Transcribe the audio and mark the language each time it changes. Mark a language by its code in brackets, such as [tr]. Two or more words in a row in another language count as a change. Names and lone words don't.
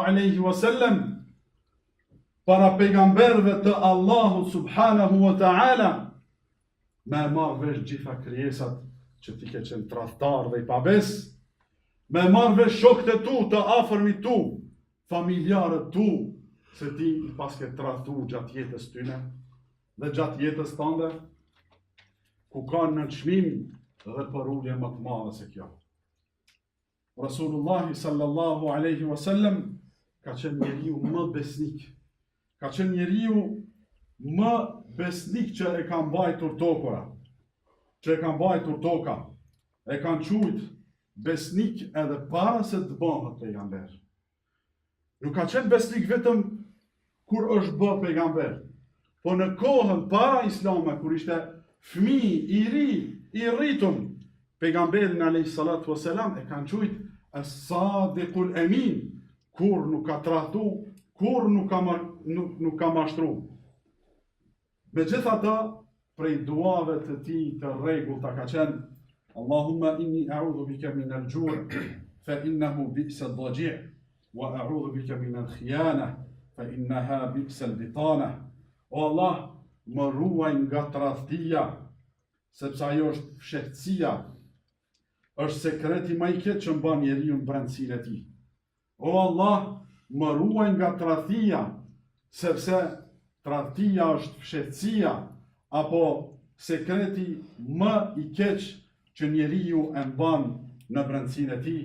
[ar] عليه وسلم, [sq] para pejgamberve të Allahu [ar] سبحانه وتعالى, [sq] me marrë vesh gjitha krijesat që ti ke qenë tradhtar dhe i pabes, me marrë vesh shokët e tu, të afërmit tu, familjarët tu, se ti i paske tradhtu gjatë jetës tyne dhe gjatë jetës tënde, ku kanë në çmim dhe për ullje më të madhe se kjo. [ar] رسول الله صلى الله عليه وسلم [sq] ka qenë njeriu më besnik, ka qenë njeriu më besnik që e ka mbajtur tokura, që e ka mbajtur toka, e kanë quajt besnik edhe para se të bëhet pejgamber. Nuk ka qenë besnik vetëm kur është bërë pejgamber, po në kohën para islame, kur ishte fëmijë i ri, i rritun, pejgamberin [ar] عليه الصلاة والسلام [sq] e kanë quajt [ar] الصادق الأمين, [sq] kur nuk ka tradhtu, kur nuk ka mashtru. Megjithatë, prej duave të tij të rregullta ka qenë [ar] اللهم إني أعوذ بك من الجوع فإنه بئس الضجيع وأعوذ بك من الخيانة فإنها بئست البطانة. [sq] O Allah, më ruaj nga tradhtia, sepse ajo është fshehtësia, është sekreti më i keq që mban njeriu në brendësinë e tij. O Allah, më ruaj nga tradhtia, sepse tradhtia është fshehtësia apo sekreti më i keq që njeriu e mban në brendësinë e tij.